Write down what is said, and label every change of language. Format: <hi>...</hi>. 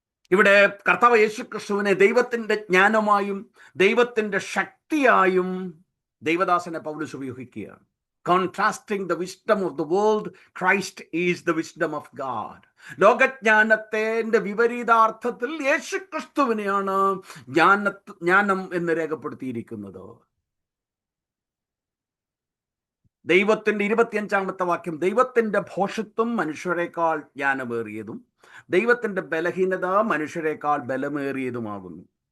<ml>ഇവിടെ കർത്താവ് യേശുക്രിസ്തുവിനെ ദൈവത്തിന്റെ ജ്ഞാനമായും ദൈവത്തിന്റെ ശക്തിയായും ദൈവദാസനെ പൗലോസ് ഉപയോഗിക്കുകയാണ്.</ml> <en>Contrasting the wisdom of the world, Christ is the wisdom of God.</en> <ml>ലോകജ്ഞാനത്തിന്റെ വിപരീതാർത്ഥത്തിൽ യേശുക്രിസ്തുവിനെയാണ് ജ്ഞാനം എന്ന് രേഖപ്പെടുത്തിയിരിക്കുന്നത്. ദൈവത്തിന്റെ 25-ാമത്തെ വാക്യം, ദൈവത്തിന്റെ ഭോഷത്വം മനുഷ്യരെക്കാൾ ജ്ഞാനമേറിയതും ദൈവത്തിന്റെ ബലഹീനത മനുഷ്യരെക്കാൾ ബലമേറിയതുമാകുന്നു.</ml>